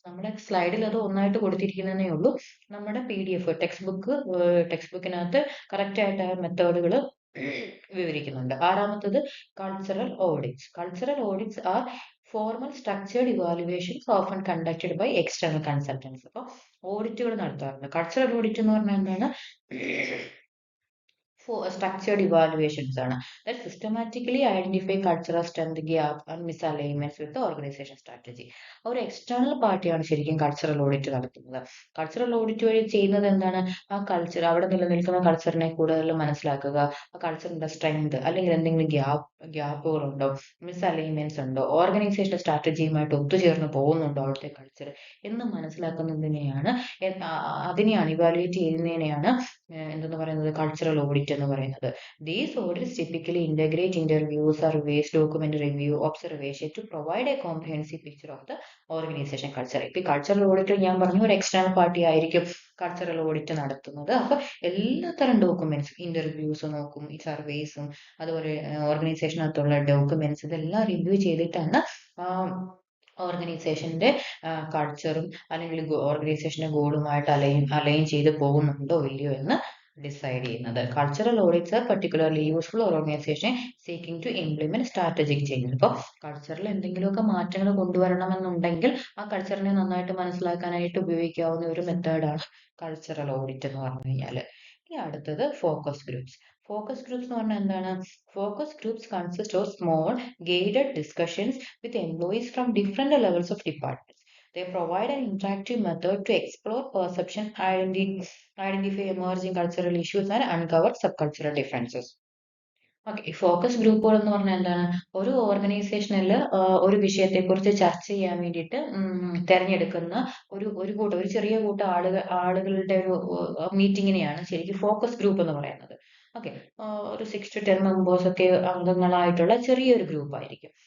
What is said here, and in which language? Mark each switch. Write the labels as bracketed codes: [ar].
[ml] നമ്മുടെ സ്ലൈഡിൽ അത് ഒന്നായിട്ട് കൊടുത്തിരിക്കുന്നതേ ഉള്ളൂ. നമ്മുടെ PDF ടെക്സ്റ്റ് ബുക്കിനകത്ത് കറക്റ്റ് ആയിട്ട് ആ മെത്തേഡുകൾ വിവരിക്കുന്നുണ്ട്. [en] ആറാമത്തത് cultural audits. Cultural audits are formal structured evaluations often conducted by external consultants. [ml] അപ്പോൾ ഓഡിറ്റുകൾ നടത്താറുണ്ട്. കൾച്ചറൽ ഓഡിറ്റ് എന്ന് പറഞ്ഞാൽ എന്താണ്? [en] structured evaluations ആണ്. That systematically identify cultural strength, gap and misalignments with the organization strategy. [ml] ഒരു എക്സ്റ്റേണൽ പാർട്ടിയാണ് ശരിക്കും കൾച്ചറൽ ഓഡിറ്റ് നടത്തുന്നത്. കൾച്ചറൽ ഓഡിറ്റ് വഴി ചെയ്യുന്നത് എന്താണ്? ആ കൾച്ചർ, അവിടെ നിലനിൽക്കുന്ന കൾച്ചറിനെ കൂടുതൽ മനസ്സിലാക്കുക, ആ കൾച്ചറിന്റെ സ്ട്രെങ്ത് അല്ലെങ്കിൽ എന്തെങ്കിലും ഗ്യാപ്പുകൾ ഉണ്ടോ, മിസ്അലൈൻമെന്റ്സ് ഉണ്ടോ, ഓർഗനൈസേഷൻ സ്ട്രാറ്റജിയുമായിട്ട് ഒത്തുചേർന്ന് പോകുന്നുണ്ടോ അവിടുത്തെ കൾച്ചർ എന്ന് മനസ്സിലാക്കുന്നതിനെയാണ്, അതിനെയാണ് ഇവാലുവേറ്റ് ചെയ്യുന്നതിനെയാണ് എന്തെന്ന് പറയുന്നത്? കൾച്ചറൽ ഓഡിറ്റ് എന്ന് പറയുന്നത്. [en] These audits typically integrate interviews, surveys, document review, observation to provide a comprehensive picture of the organization culture. [ml] ഇപ്പൊ കൾച്ചറൽ ഓഡിറ്റ് ഞാൻ പറഞ്ഞു ഒരു എക്സ്റ്റേണൽ പാർട്ടി ആയിരിക്കും കൾച്ചറൽ ഓഡിറ്റ് നടത്തുന്നത്. അപ്പൊ എല്ലാത്തരം ഡോക്യുമെന്റ്സ്, ഇന്റർവ്യൂസ് നോക്കും, ഈ സർവേസും അതുപോലെ ഓർഗനൈസേഷനകത്തുള്ള ഡോക്യുമെന്റ്സ് ഇതെല്ലാം റിവ്യൂ ചെയ്തിട്ടാണ് ഓർഗനൈസേഷന്റെ കൾച്ചറും അല്ലെങ്കിൽ ഓർഗനൈസേഷന്റെ ഗോളുമായിട്ട് അലൈൻ ചെയ്ത് പോകുന്നുണ്ടോ ഇല്ലയോ എന്ന് ഡിസൈഡ് ചെയ്യുന്നത്. [en] Cultural audits are particularly useful organization seeking to implement strategic change. [ml] അപ്പോൾ കൾച്ചറിൽ എന്തെങ്കിലുമൊക്കെ മാറ്റങ്ങൾ കൊണ്ടുവരണമെന്നുണ്ടെങ്കിൽ ആ കൾച്ചറിനെ നന്നായിട്ട് മനസ്സിലാക്കാനായിട്ട് ഉപയോഗിക്കാവുന്ന ഒരു മെത്തേഡാണ് കൾച്ചറൽ ഓഡിറ്റ് എന്ന് പറഞ്ഞു കഴിഞ്ഞാൽ. ഇനി അടുത്തത് ഫോക്കസ് ഗ്രൂപ്പ്സ്. ഫോക്കസ് ഗ്രൂപ്പ്സ് എന്ന് പറഞ്ഞാൽ എന്താണ്? [en] Focus groups consist of small guided discussions with employees from different levels of departments. They provide an interactive method to explore perception, identify emerging cultural issues, and uncover subcultural differences. Okay. [ml] ഈ focus ഗ്രൂപ്പുകൾ എന്ന് പറഞ്ഞാൽ എന്താണ്? ഒരു ഓർഗനൈസേഷനിൽ ഒരു വിഷയത്തെക്കുറിച്ച് ചർച്ച ചെയ്യാൻ വേണ്ടിയിട്ട് തെരഞ്ഞെടുക്കുന്ന ഒരു ചെറിയ കൂട്ടം ആളുകളുടെ ഒരു മീറ്റിങ്ങിനെയാണ് ശരിക്കും ഫോക്കസ് ഗ്രൂപ്പ് എന്ന് പറയുന്നത്. ഓക്കെ. ഒരു 6 to 10 മെമ്പേഴ്സ് ഒക്കെ അംഗങ്ങളായിട്ടുള്ള ചെറിയൊരു ഗ്രൂപ്പ് ആയിരിക്കും.